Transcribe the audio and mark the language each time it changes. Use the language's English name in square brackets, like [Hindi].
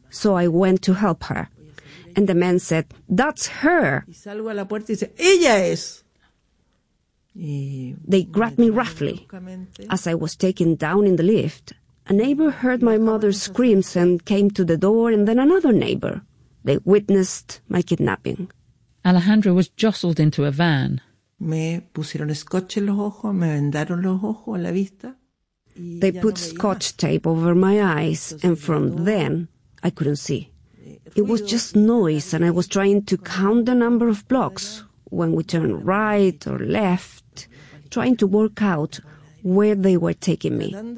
[English] So I went to help her. And the man said, "That's her." [Spanish] "Ella es." [English] They grabbed me roughly. As I was taken down in the lift, a neighbor heard my mother's screams and came to the door, and then another neighbor. They witnessed my kidnapping. Alejandra was jostled into a van. [Spanish] Me pusieron scotch en los ojos, me vendaron los ojos a la vista. [English] They put scotch tape over my eyes, and from then I couldn't see. It was just noise, and I was trying to count the number of blocks when we turned right or left, trying to work out where they were taking me.